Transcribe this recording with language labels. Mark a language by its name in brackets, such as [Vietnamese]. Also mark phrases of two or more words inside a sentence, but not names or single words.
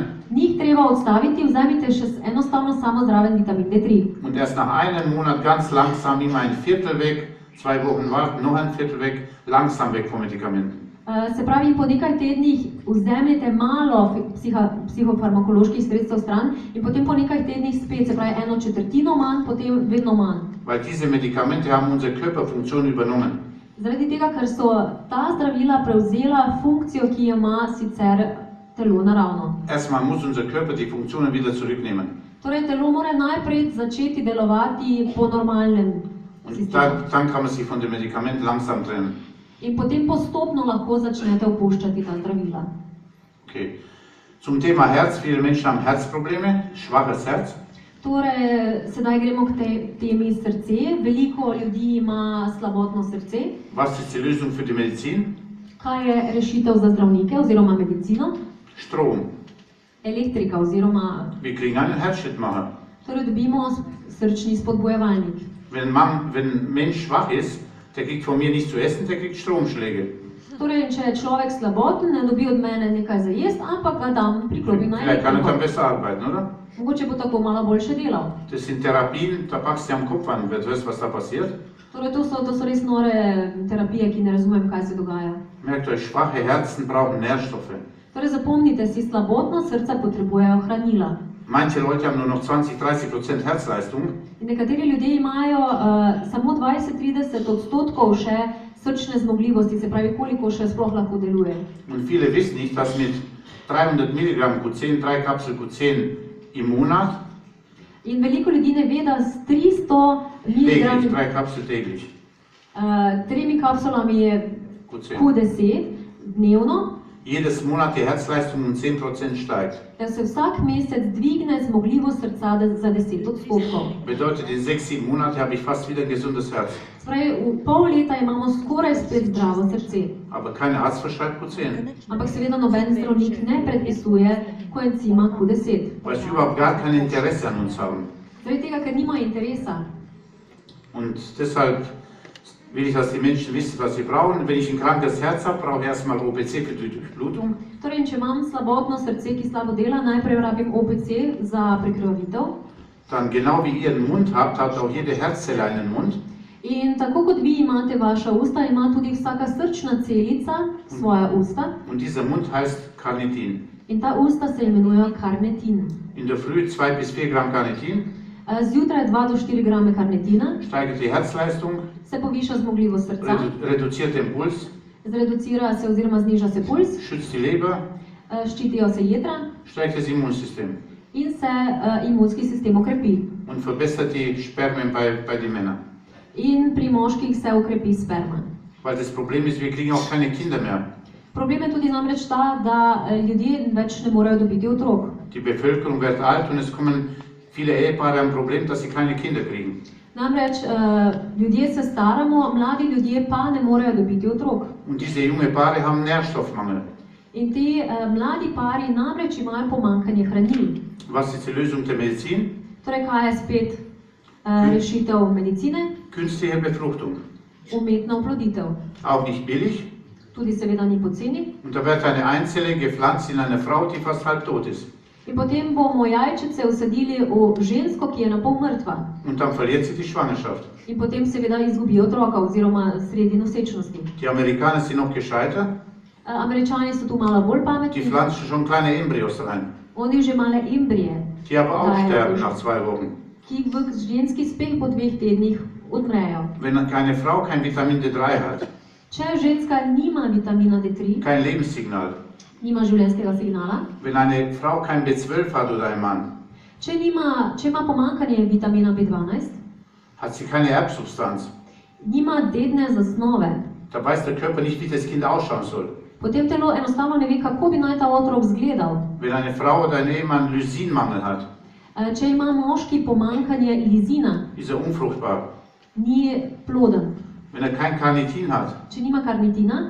[Slovenian] njih treba odstaviti, vzemite še enostavno samo zraven vitamin D3. [German] und erst nach einem Monat ganz langsam immer ein Viertel weg, 2 Wochen warten, noch ein Viertel weg, langsam weg vom Medikament. [Slovenian] Se pravi, po nekaj tednih vzemite malo psihofarmakoloških sredstev stran in potem po nekaj tednih spet, se pravi 1/4 manj, potem vedno manj. [German] Weil diese Medikamente haben unsere Körperfunktion übernommen. [Slovenian] Zaradi tega, ker so ta zdravila prevzela funkcijo, ki jo ima sicer telo naravno. [German] Erstmal muss unser Körper die Funktionen wieder zurücknehmen. [Slovenian] Torej, telo mora najprej začeti delovati po normalnem [German] Und [Slovenian] sistemu. [German] dann kann man sich von dem Medikament langsam trennen. [Slovenian] In potem postopno lahko začnete opuščati ta zdravila. [German] Okay. Zum Thema Herz. Viele Menschen haben Herzprobleme, schwaches Herz. [Slovenian] Torej, sedaj gremo k temi srce. Veliko ljudi ima slabotno srce. [German] Was ist die Lösung für die Medizin? [Slovenian] Kaj je rešitev za zdravnike oziroma medicino? [German] Strom. [Slovenian] Elektrika oziroma, [German] Wir kriegen einen Herzschrittmacher. [Slovenian] torej dobimo srčni spodbojevalnik. [German] Wenn ein Mensch schwach ist, der kriegt von mir nicht zu essen, der kriegt Stromschläge. [Slovenian] Torej, če je človek slaboten, ne dobi od mene nekaj za jesti, ampak ga dam priklopim na [German] Vielleicht kann er dann [Slovenian] elektriko. [German] besser arbeiten, oder? [Slovenian] Mogoče bo tako malo boljše delal. [German] Das sind Therapien, da packst du am Kopf an, wer weiß, was da passiert. [Slovenian] Torej, to so res nore terapije, ki ne razumem, kaj se dogaja. [German] Merkt euch, schwache Herzen brauchen Nährstoffe. [Slovenian] Torej, zapomnite si, slabotno srca potrebujejo hranila. [German] Manche Leute haben nur noch 20-30% Herzleistung. [Slovenian] In nekateri ljudje imajo samo 20-30% še srčne zmogljivosti, se pravi, koliko še sploh lahko deluje. [German] Und viele wissen nicht, dass mit 300 Milligramm Q10, 3 Kapsel Q10 im Monat, [Slovenian] In veliko ljudi ne ve, da s 300 [German] täglich, [Slovenian] mg [German] 3 Kapsel täglich, [Slovenian] 3 kapsulami je [German] Q10. [Slovenian] Q10 dnevno, [German] Jedes Monat die Herzleistung um 10% steigt. [Slovenian] da se vsak mesec dvigne zmogljivost srca za 10%. [German] Bedeutet, in 6-7 Monaten habe ich fast wieder ein gesundes Herz. [Slovenian] Spravi, v pol leta imamo skoraj spet zdravo srce. [German] Aber kein Arzt verschreibt Q10, [Slovenian] Ampak seveda noben zdravnik ne predpisuje koencima Q10. [German] weil sie überhaupt gar kein Interesse an uns haben. [Slovenian] Zaradi tega, ker nima interesa. [German] Und deshalb will ich, dass die Menschen wissen, was sie brauchen. Wenn ich ein krankes Herz habe, brauche ich erstmal OPC für die Durchblutung. [Slovenian] Torej, če imam slabotno srce, ki slabo dela, najprej rabim OPC za prekrvavitev. [German] Dann genau wie ihr einen Mund habt, hat auch jede Herzzelle einen Mund. [Slovenian] In tako kot vi imate vaša usta, ima tudi vsaka srčna celica svoja usta. [German] Und dieser Mund heißt Carnitin. [Slovenian] In ta usta se imenujejo karnetin. [German] In der Früh 2 bis 4 Gramm Carnitin [Slovenian] Zjutraj 2 do 4 grame karnetina, [German] steigert die Herzleistung, [Slovenian] se poviša zmogljivost srca, [German] reduziert den Puls, [Slovenian] zreducira se oziroma zniža se puls, [German] schützt die Leber, [Slovenian] ščitijo se jedra [German] steigt das Immunsystem. [Slovenian] in se imunski sistem okrepi. [German] und verbessert die Spermien bei den Männern. [Slovenian] In pri moških se okrepi sperma. [German] Weil das Problem ist, wir kriegen auch keine Kinder mehr. [Slovenian] Problem je tudi namreč ta, da ljudje več ne morejo dobiti otrok. [German] Die Bevölkerung wird alt und es kommen viele Ehepaare ein Problem, dass sie keine Kinder kriegen. [Slovenian] Namreč ljudje se staramo, mladi ljudje pa ne morejo dobiti otrok. [German] Und diese junge Paare haben Nährstoffmangel. [Slovenian] In ti mladi pari namreč imajo pomanjkanje hranil. [German] Was ist die Lösung der Medizin? [Slovenian] Torej, kaj je spet rešitev medicine? [German] Künstliche Befruchtung. [Slovenian] Umetna oploditev. [German] Auch nicht billig. [Slovenian] Tudi seveda ni poceni. [German] Und da wird eine Eizelle gepflanzt in eine Frau, die fast halb tot ist. [Slovenian] In potem bomo jajčice usadili v žensko, ki je na pol mrtva. [German] Und dann verliert sie die Schwangerschaft. [Slovenian] In potem seveda izgubi otroka oziroma sredi nosečnosti. [German] Die Amerikaner sind noch gescheiter. [Slovenian] Američani so tu malo bolj [German] Die pametni. pflanzen schon kleine Embryos rein. [Slovenian] Oni že male embrije, [German] Die aber auch Daher- sterben nach 2 Wochen. [Slovenian] ki v ženski spet po 2 tednih odmrejo. [German] Wenn eine Frau kein Vitamin D3 hat, [Slovenian] Če ženska nima vitamina D3, [German] kein Lebenssignal, [Slovenian] nima življenjskega signala, [German] wenn eine Frau kein B12 hat oder ein Mann, [Slovenian] če ima pomanjkanje vitamina B12, [German] hat sie keine Erbsubstanz. [Slovenian] nima dedne zasnove, [German] Da weiß der Körper nicht, wie das Kind ausschauen soll. [Slovenian] potem telo enostavno ne ve, kako bi naj ta otrok izgledal. [German] Wenn eine Frau oder ein Ehemann Lysinmangel hat, [Slovenian] Če ima moški pomanjkanje lizina, [German] ist er unfruchtbar. [Slovenian] ni ploden. [German] Wenn er kein Carnitin hat, [Slovenian] Če nima karnitina,